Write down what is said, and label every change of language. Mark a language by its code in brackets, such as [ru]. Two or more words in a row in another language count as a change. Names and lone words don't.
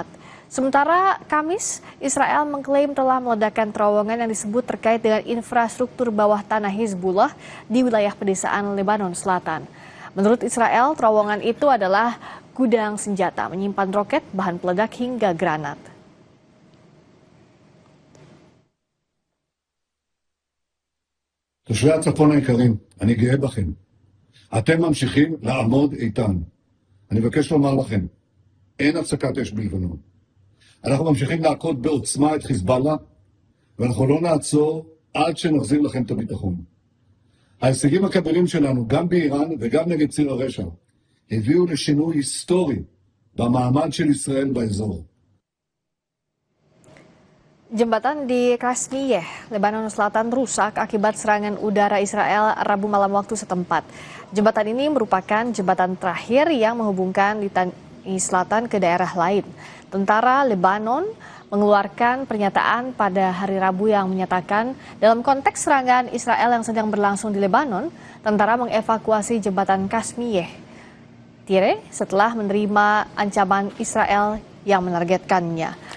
[id] Sementara Kamis, Israel mengklaim telah meledakkan terowongan yang disebut terkait dengan infrastruktur bawah tanah Hizbullah di wilayah pedesaan Lebanon Selatan. Menurut Israel, terowongan itu adalah gudang senjata menyimpan roket, bahan peledak hingga granat. [he] תושבי הצפון היקרים, אני גאה בכם. אתם ממשיכים לעמוד איתן. אני מבקש לומר לכם, אין הפסקת אש בלבנון. אנחנו ממשיכים להכות בעוצמה את חיזבאללה, ואנחנו לא נעצור עד שנחזיר לכם את הביטחון. ההישגים הכבירים שלנו, גם באיראן וגם נגד ציר הרשע, הביאו לשינוי היסטורי במעמד של ישראל באזור. [id] Jembatan di Krasniyeh, Lebanon Selatan rusak akibat serangan udara Israel Rabu malam waktu setempat. Jembatan ini merupakan jembatan terakhir yang menghubungkan Litani Selatan ke daerah lain. Tentara Lebanon mengeluarkan pernyataan pada hari Rabu yang menyatakan dalam konteks serangan Israel yang sedang berlangsung di Lebanon, tentara mengevakuasi jembatan Krasniyeh setelah menerima ancaman Israel yang menargetkannya.